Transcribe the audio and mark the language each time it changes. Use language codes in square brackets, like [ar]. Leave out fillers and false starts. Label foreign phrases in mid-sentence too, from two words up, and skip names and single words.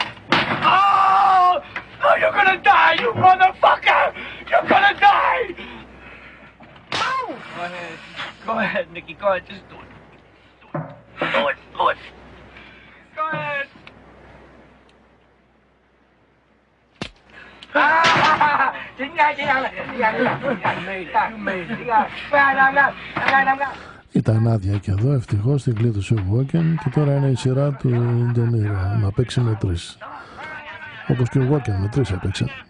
[en] Oh, no, you're gonna die, you motherfucker. You're gonna die. Go ahead, Nicky. Go ahead. Just do it. Do it. Go ahead. [el] Ήταν άδεια και εδώ, ευτυχώς την κλείδωσε ο Walken και τώρα είναι η σειρά του De Niro να παίξει με 3. Όπως και ο Walken με 3 έπαιξε.